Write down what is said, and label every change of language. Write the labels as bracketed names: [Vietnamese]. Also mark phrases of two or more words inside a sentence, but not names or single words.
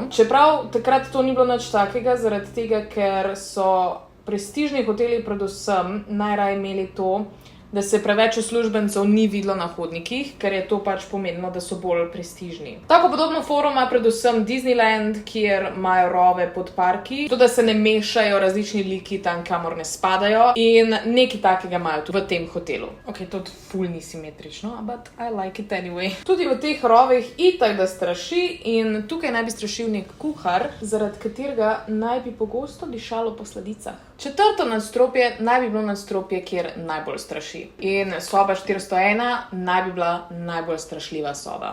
[Slovenian] Čeprav takrat to ni bilo nič takega, zaradi tega, ker so prestižni hoteli predvsem najraje imeli to, da se preveč uslužbencev ni videlo na hodnikih, ker je to pač pomenilo, da so bolj prestižni. Tako podobno forum ima predvsem Disneyland, kjer imajo rove pod parki, to, da se ne mešajo različni liki tam, kamor ne spadajo, in nekaj takega imajo tudi v tem hotelu. Ok, to ful ni simetrično, [English] but I like it anyway. [Slovenian] Tudi v teh rovih itak da straši in tukaj naj bi strašil nek kuhar, zaradi katerega naj bi pogosto dišalo po sladicah. Četrto nadstropje naj bi bilo nadstropje, kjer najbolj straši. In soba 401 naj bi bila najbolj strašljiva soba.